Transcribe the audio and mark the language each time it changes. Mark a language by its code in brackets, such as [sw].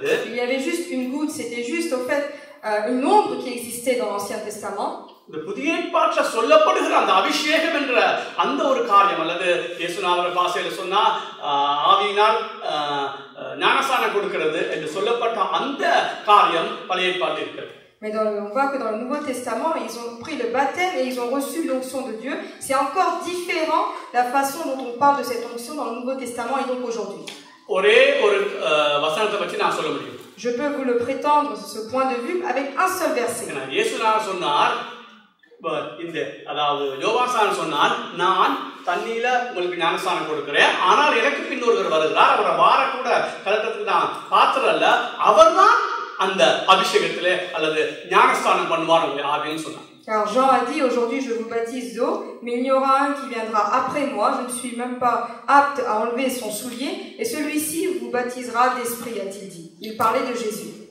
[fr] Il y avait juste une goutte, c'était juste au fait une ombre qui existait dans l'Ancien Testament. [ta] இந்த புதிய ஏற்பாட்டில் சொல்லப்படுகிற அந்த அபிஷேகம் என்ற அந்த ஒரு காரியம் அல்லது இயேசுநாதர் பாஷையில் சொன்னா ஆவியினால் ஞானஸ்நானம் கொடுக்கிறது என்று சொல்லப்பட்ட அந்த காரியம் பழைய ஏற்பாட்டில் இருக்கிறது. [fr] Mais on voit que dans le Nouveau Testament, ils ont pris le baptême et ils ont reçu l'onction de Dieu. C'est encore différent la façon dont on parle de cette onction dans le Nouveau Testament et donc aujourd'hui. [ta] ஒரே ஒரு வசனத்தை வச்சு நான் சொல்ல முடியும். [fr] Je peux vous le prétendre ce point de vue avec un seul verset. [ta] இயேசுநாதர் சொன்னார், இந்த அதாவது யோவான் சொன்னார், நான் தண்ணீல உங்களுக்கு ஞானஸ்நானம் கொடுக்கிறேன், ஆனால் எனக்கு பின்னொருவர் வருகிறார், அவரை வார கூட கலட்டத்துக்கு நான் பாத்திரம் அல்ல, அவர்தான் அந்த அபிஷேகத்திலே அல்லது ஞானஸ்நானம் பண்ணுவார் ஆவின்னு சொன்னார். [fr] Car Jean a dit, aujourd'hui je vous baptise d'eau, mais il y aura un qui viendra après moi, je ne suis même pas apte à enlever son soulier, et celui-ci vous baptisera d'esprit, a-t-il dit. Il parlait de Jésus.